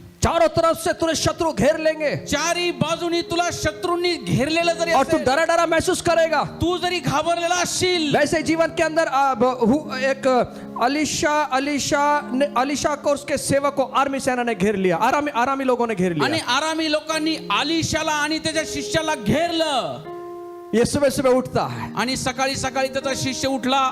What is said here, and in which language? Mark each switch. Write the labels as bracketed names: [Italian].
[Hindi] चारों तरफ से तुझे शत्रु घेर लेंगे, [Marathi] चारी बाजूनी तुला शत्रूंनी घेरलेलं जरी [Hindi] और तू [Marathi] असेल, [Hindi] डरा डरा महसूस करेगा, [Marathi] तू जरी घाबरलेला असशील, [Hindi] वैसे जीवन के अंदर एक अलीशा को उसके सेवक को आर्मी सेना ने घेर लिया, आरामी लोगों ने घेर [Marathi] आणि [Hindi] लिया। [Marathi] आरामी लोकांनी आलिशाला आणि त्याच्या शिष्याला घेरलं. [Hindi] ये सुबह सुबह उठता है, [Marathi] आणि सकाळी सकाळी त्याचा शिष्य उठला,